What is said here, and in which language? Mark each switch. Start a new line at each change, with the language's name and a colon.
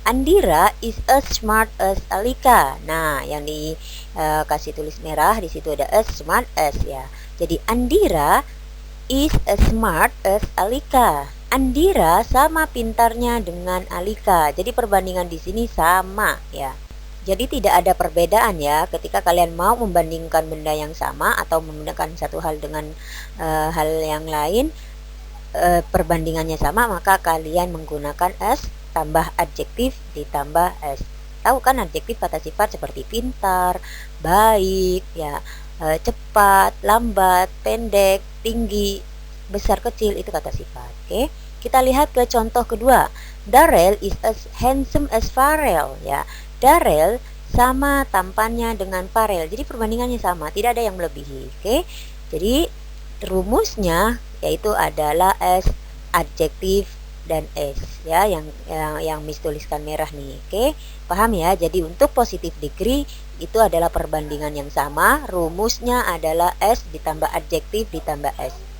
English: Andira is as smart as Alika.
Indonesian: Nah, yang dikasih tulis merah di situ ada as smart as ya. Jadi
English: Andira is as smart as Alika.
Indonesian: Andira sama pintarnya dengan Alika. Jadi perbandingan di sini sama ya. Jadi tidak ada perbedaan ya ketika kalian mau membandingkan benda yang sama atau menggunakan satu hal dengan hal yang lain, perbandingannya sama, maka kalian menggunakan S tambah adjektif ditambah S. Tahu kan adjektif kata sifat seperti pintar, baik ya, cepat, lambat, pendek, tinggi, besar, kecil, itu kata sifat. Oke, kita lihat ke contoh kedua.
English: Darrell is as handsome as Farrell ya.
Indonesian: Darrell sama tampannya dengan Farrell. Jadi perbandingannya sama, tidak ada yang melebihi. Oke, jadi rumusnya yaitu adalah S adjektif dan S ya, yang Miss tuliskan merah nih. Oke, paham ya? Jadi untuk positive degree itu adalah perbandingan yang sama, rumusnya adalah S ditambah adjektif ditambah S.